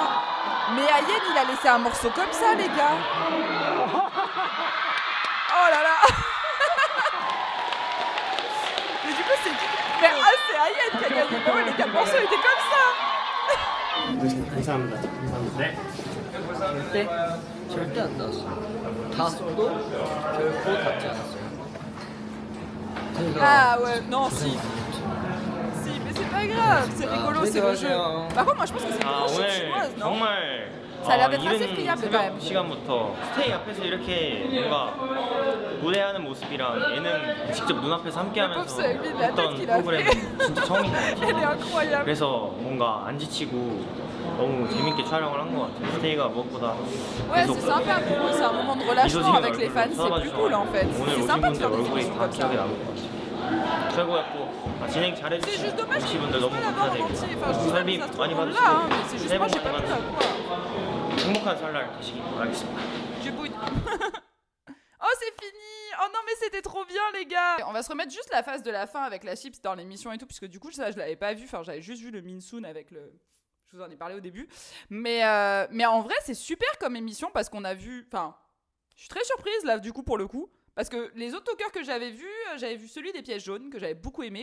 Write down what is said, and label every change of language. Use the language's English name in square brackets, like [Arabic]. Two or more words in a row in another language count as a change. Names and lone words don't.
[French] Mais Ayen, il a laissé un morceau comme ça, les gars. Oh là là. Mais du coup, c'est qui? Mais ah, c'est Ayen qui a gagné. Mais ouais, les 4 morceaux étaient comme ça. [Korean] 절대 안 나왔어요. 다 써도 결코 닿지 않았어요. [French] Ah ouais, non, si. Si, mais c'est pas grave, c'est rigolo, c'est le jeu. Par contre, moi je pense que c'est une grosse chinoise, non? [Korean] 정말 [French] Ça a l'air d'être assez [Korean] 이른 [French] friable quand [Korean] 새벽 [French] même. [Korean] 시간부터 스테이 앞에서 이렇게 뭔가 무대하는 모습이랑 예능 직접 눈앞에서 함께 [French] Le pauvre [Korean] 하면서 [French] Seungmin, la tête [Korean] 어떤 [French] qu'il a [Korean] 프로그램은 진짜 처음인 것 [French] Elle est [Korean] 같아요. [French] incroyable. [Korean] 그래서 뭔가 안 지치고 너무 재밌게 촬영을 한 것 같아요. 스테이가 무엇보다 [French] Ouais, c'est sympa pour eux, c'est un moment de relâchement avec les fans, c'est plus cool en fait. [Korean] 오늘 [French] C'est [Korean] 오신 [French] sympa de [Korean] 분들 [French] faire des [Korean] 얼굴이 [French] émissions [Korean] 다 [French] comme ça. [Korean] 기억에 남을 것 같아요. 최고였고 진행 [French] C'est [Korean] 잘해주신 [French] juste dommage [Korean] MC [French] qu'ils [Korean] 분들 [French] puissent [Korean] 너무 [French] pas l'avoir en [Korean] 감사드리고 [French] entier. Enfin, je dis [Korean] 설비 [French] ça se trouve [Korean] 많이 [French] là, hein, [Korean] 받으시고 [French] mais c'est juste [Korean] 새해 [French] moi [Korean] 복 [French] j'ai [Korean] 많이 [French] pas pu [Korean] 받으시고 [French] l'avoir. [Korean] 행복한 설날 되시길 바라겠습니다. [French] Du bouille. Oh, c'est fini. Oh non mais c'était trop bien les gars. On va se remettre juste la phase de la fin avec la chips dans l'émission et tout, puisque du coup ça je l'avais pas vu, enfin j'avais juste vu le Minsoon avec le... Je vous en ai parlé au début. Mais en vrai c'est super comme émission parce qu'on a vu... Enfin, je suis très surprise là du coup pour le coup. Parce que les autres talkers que j'avais vu celui des pièges jaunes, que j'avais beaucoup aimé.